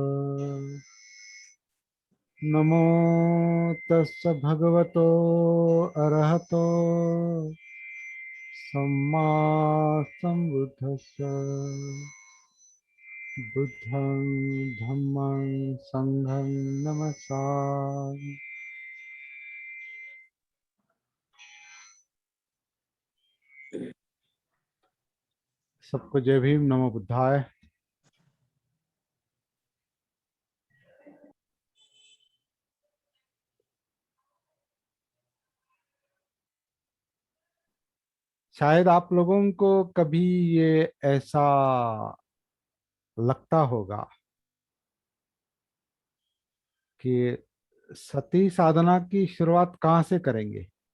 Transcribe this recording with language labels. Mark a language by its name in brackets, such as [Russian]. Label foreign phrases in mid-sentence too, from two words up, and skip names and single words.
[Pali] नमो तस्य भगवतो अरहतो सम्मा सम्बुद्धस्स। बुद्धं धम्मं संघं नमस्सामि। [Hindi] सबको जय भीम, [Pali] नमो बुद्धाय। [Hindi] शायद आप लोगों को कभी ये ऐसा लगता होगा कि सती साधना की शुरुआत कहाँ से करेंगे।